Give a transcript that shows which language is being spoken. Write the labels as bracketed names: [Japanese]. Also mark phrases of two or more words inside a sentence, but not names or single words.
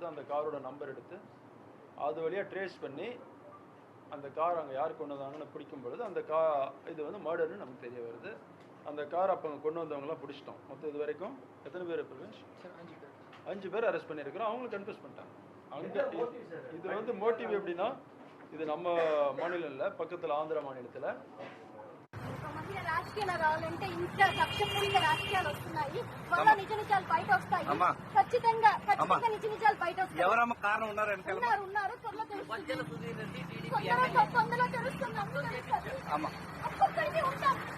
[Tamil] அந்த காரோட நம்பர் எடுத்து அது வழியாக ட்ரேஸ் பண்ணி அந்த கார் அங்கே யார் கொண்டு வந்தாங்கன்னு பிடிக்கும் பொழுது அந்த இது வந்து மர்டர்னு நமக்கு தெரிய வருது. அந்த கார் அப்போ அங்கே கொண்டு வந்தவங்களாம் பிடிச்சிட்டோம். மொத்தம் இது வரைக்கும் எத்தனை பேர்? 5 பேர் அரெஸ்ட் பண்ணியிருக்கிறோம். அவங்களும் கன்ஃபியூஸ் பண்ணிட்டாங்க. அங்கே இது வந்து மோட்டிவ் எப்படின்னா, இது நம்ம மாநிலம் இல்லை, பக்கத்தில் ஆந்திரா மாநிலத்தில். [Telugu] రాజకీయాలు రావాలంటే ఇంత కక్షపూరిత రాజకీయాలు వస్తున్నాయి. వాళ్ళ నిజ నిజాలు బయట వస్తాయి. ఖచ్చితంగా నిజ నిజాలు బయట వస్తాయి. ఎవరమ్మ కారణం ఉన్నారు త్వరలో తెలుస్తుంది.